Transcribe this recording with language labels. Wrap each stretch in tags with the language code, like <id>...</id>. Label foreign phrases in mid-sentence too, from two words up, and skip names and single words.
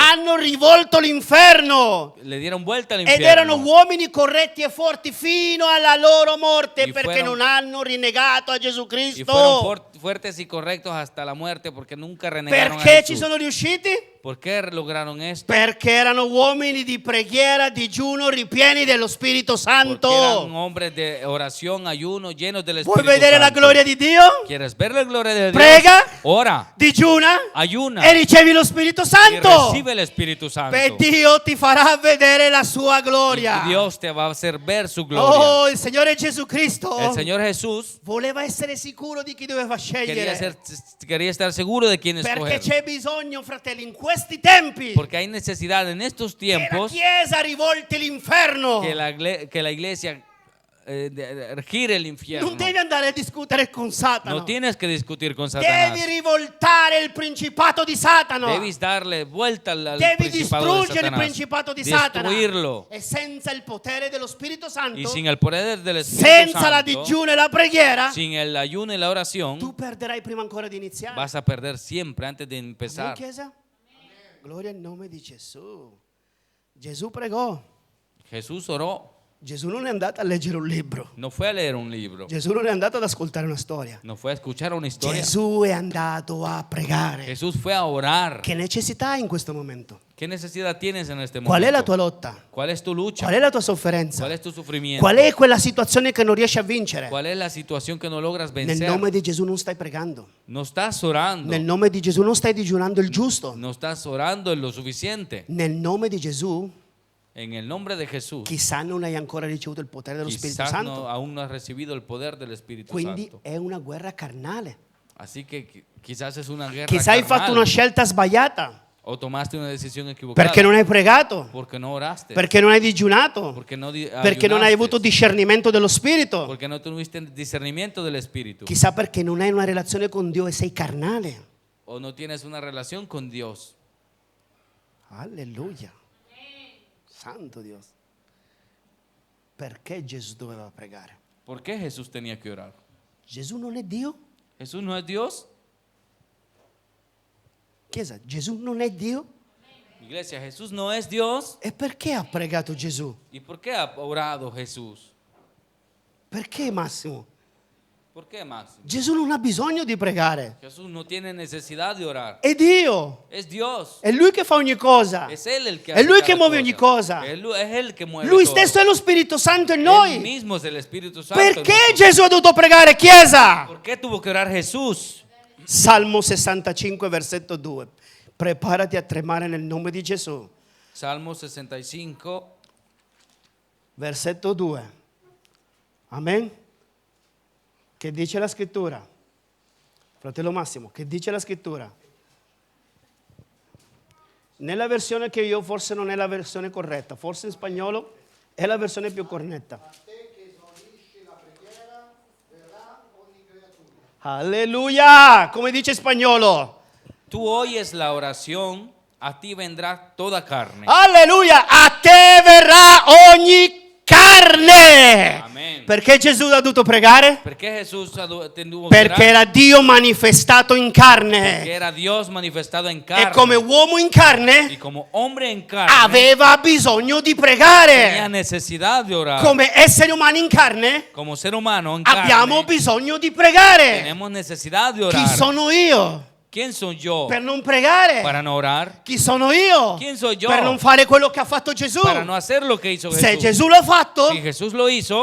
<it>Hanno rivolto l'inferno.</it> <es>Le dieron vuelta al</es> <it>Ed erano</it> <es>infierno.</es> <it>uomini corretti e forti fino alla loro morte</it> <es>Y</es> <it>perché</it> <es>fueron-</es> <it>non hanno rinnegato a Gesù</it> <es>Y fueron</es> <it>Cristo.</it> <es>fuertes y correctos hasta la muerte porque nunca renegaron a</es> <it>Perché ci</it> <es>Jesús.</es> <it>sono riusciti?</it> <es>¿Por qué lograron esto?</es> <it>Perché erano uomini di preghiera, digiuno, ripieni dello Spirito</it> <es>Porque eran</es> <it>Santo.</it> <es>hombres de oración, ayuno, llenos del</es> <it>Vuoi</it> <es>Espíritu</es> <it>vedere la</it> <es>Santo.</es> <it>gloria di Dio?</it> <es>¿Quieres ver la gloria de Dios?</es> <it>Prega,</it> <es>Ora,</es> <it>digiuna</it> <es>ayuna</es> <it>e ricevi lo Spirito</it> <es>y</es> <it>Santo.</it> <es>recibe el Espíritu Santo.</es> <it>E Dio ti farà vedere la sua gloria.</it> <es>Y Dios te va a hacer ver su gloria.</es> <it>Oh, il Signore Gesù Cristo</it> <es>El Señor Jesús</es> <it>voleva essere sicuro di chi doveva scegliere.</it> <es>quería estar seguro de quién</es> <it>Perché</it> <es>escoger.</es> <it>c'è bisogno, fratelli, in questi tempi</it> <es>Porque hay necesidad en estos</es> <it>che la</it> <es>tiempos</es> <it>Chiesa rivolti l'inferno.</it> <es>que la iglesia gire el infierno.</es> <it>Non devi andare a discutere con Satana.</it> <es>No tienes que discutir con Satanás.</es> <it>Devi rivoltare il principato di Satana.</it> <es>Debes darle vuelta al</es> <it>Devi</it> <es>principado de</es> <it>distruggere il</it> <es>Satanás.</es> <it>principato di Satana.</it> <es>Destruirlo.</es> <it>E senza il potere dello Spirito Santo,</it> <es>Y sin el poder del Espíritu</es> <it>senza la</it> <es>Santo,</es> <it>digiuno e la preghiera,</it> <es>sin el ayuno y la oración,</es> <it>tu perderai prima ancora di iniziare.</it> <es>vas a perder siempre antes de</es> <it>Amen,</it> <es>empezar.</es> <it>Chiesa? Gloria al nome di Gesù. Gesù pregò.</it> <es>Jesús oró.</es> <it>Gesù non è andato a leggere un libro.</it> <es>No fue a leer un libro.</es> <it>Gesù non è andato ad ascoltare una storia.</it> <es>No fue a escuchar una historia.</es> <it>Gesù è andato a pregare.</it> <es>Jesús fue a orar.</es> <it>Che necessità hai in questo momento?</it> <es>¿Qué necesidad tienes en este momento?</es> <it>Qual è la tua lotta?</it> <es>¿Cuál es tu lucha?</es> <it>Qual è la tua sofferenza?</it> <es>¿Cuál es tu sufrimiento?</es> <it>Qual è quella situazione che non riesci a vincere?</it> <es>¿Cuál es la situación que no logras</es> <it>Nel</it> <es>vencer?</es> <it>nome di Gesù non stai pregando.</it> <es>No estás orando.</es> <it>Nel nome di Gesù non stai digiunando il giusto.</it> <es>No estás orando en lo suficiente.</es> <it>Nel nome di Gesù,</it> <es>En el nombre de Jesús,</es> <it>chissà non hai ancora ricevuto il potere dello Spirito</it> <es>quizás</es> <it>Santo.</it> <es>aún no has recibido el poder del Espíritu</es> <it>Quindi</it> <es>Santo.</es> <it>è una guerra carnale.</it> <es>Así que quizás es una guerra</es> <it>Chissà hai fatto</it> <es>carnal.</es> <it>una scelta sbagliata.</it> <es>O tomaste una decisión equivocada.</es> <it>Perché non hai pregato.</it> <es>Porque no oraste.</es> <it>Perché non hai digiunato.</it> <es>Porque no</es> <it>Perché non hai</it> <es>ayunaste.</es> <it>avuto discernimento dello Spirito.</it> <es>Porque no tuviste discernimiento del Espíritu.</es> <it>Chissà perché non hai una relazione con Dio e sei carnale.</it> <es>O no tienes una relación con Dios.</es> <it>Alleluia. Santo Dio. Perché Gesù doveva pregare?</it> <es>¿Por qué Jesús tenía que orar?</es> <it>Gesù non è Dio?</it> <es>¿Jesús no es Dios?</es> <it>Chiesa, Gesù non è Dio?</it> <es>Iglesia, Jesús no es Dios.</es> <it>E perché ha pregato Gesù?</it> <es>¿Y por qué ha orado Jesús?</es> <it>Perché Massimo?</it> <es>¿Por qué, Máximo?</es> <it>Gesù non ha bisogno di pregare.</it> <es>Jesús no tiene necesidad de orar.</es> <it>È Dio.</it> <es>Es Dios.</es> <it>È Lui che fa ogni cosa.</it> <es>Es Él el que</es> <it>È</it> <es>hace</es> <it>Lui che</it> <es>cada</es> <it>muove ogni cosa.</it> <es>Es Él que mueve</es> <it>Lui</it> <es>todo.</es> <it>stesso è lo Spirito Santo in</it> <es>Él</es> <it>noi.</it> <es>mismo es el Espíritu Santo. en</es> <it>Perché</it> <es>nosotros.</es> <it>Gesù ha dovuto pregare, Chiesa?</it> <es>¿Por qué tuvo que orar Jesús?</es> <it>Salmo 65, versetto 2. Preparati a tremare nel nome di Gesù. Salmo 65, Versetto 2. Amen. Che dice la scrittura? Fratello Massimo, che dice la scrittura? Nella versione che io forse non è la versione corretta, forse in spagnolo è la versione più corretta. Alleluia! Come dice in spagnolo?</it> <es>tú oyes la oración, a ti vendrá toda carne.</es> <it>Alleluia! A te verrà ogni carne! Amen. Perché Gesù ha dovuto pregare?</it> <es>¿Por qué Jesús tuvo que</es> <it>Perché</it> <es>orar?</es> <it>era Dio manifestato in</it> <es>Que</es> <it>carne.</it> <es>era Dios manifestado en carne.</es> <it>E come uomo in</it> <es>Y</es> <it>carne</it> <es>como hombre en carne,</es> <it>aveva bisogno di</it> <es>tenía</es> <it>pregare.</it> <es>necesidad de orar.</es> <it>Come esseri umani in carne</it> <es>Como ser humano en</es> <it>abbiamo</it> <es>carne,</es> <it>bisogno di pregare.</it> <es>tenemos necesidad de</es> <it>Chi</it> <es>orar.</es> <it>sono io</it> <es>¿Quién soy yo</es> <it>per non pregare?</it> <es>para no orar?</es> <it>Chi sono io</it> <es>¿Quién soy yo</es> <it>per non fare quello che ha fatto Gesù?</it> <es>para no hacer lo que hizo</es> <it>Se</it> <es>Jesús?</es> <it>Gesù l'ha fatto,</it> <es>Si Jesús lo hizo,</es>